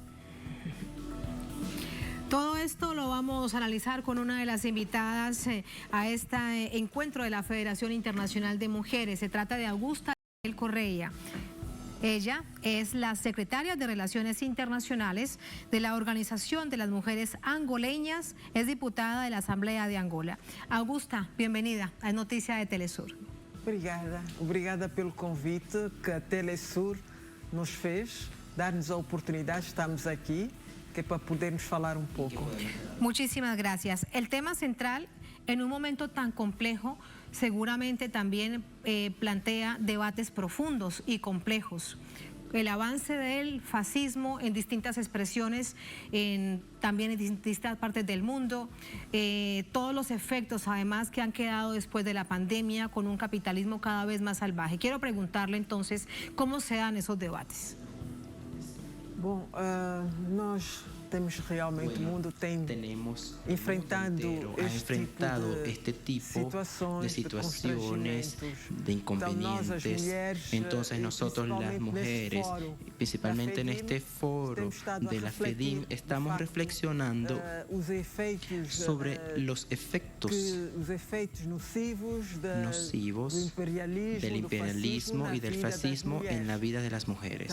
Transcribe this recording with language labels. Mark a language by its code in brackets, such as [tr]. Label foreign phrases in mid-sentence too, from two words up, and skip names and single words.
[es] Todo esto lo vamos a analizar con una de las invitadas a este encuentro de la Federación Internacional de Mujeres. Se trata de Augusta Correa. Ella es la secretaria de Relaciones Internacionales de la Organización de las Mujeres Angoleñas, es diputada de la Asamblea de Angola. Augusta, bienvenida a Noticia de Telesur. [pt] Obrigada pelo convite que a Telesur nos fez, dar-nos a oportunidade, estamos aqui, que para podermos falar [es] un poco. Muchísimas gracias. El tema central, en un momento tan complejo, seguramente también plantea debates profundos y complejos. El avance del fascismo en distintas expresiones, también en distintas partes del mundo, todos los efectos además que han quedado después de la pandemia con un capitalismo cada vez más salvaje. Quiero preguntarle entonces, ¿cómo se dan esos debates? [pt] Bom, nós temos realmente, o mundo tem enfrentado este tipo de situaciones, de inconvenientes. [es] Entonces nosotros las mujeres, principalmente en este foro de la FEDIM, estamos reflexionando sobre los efectos nocivos del imperialismo y del fascismo en la vida de las mujeres.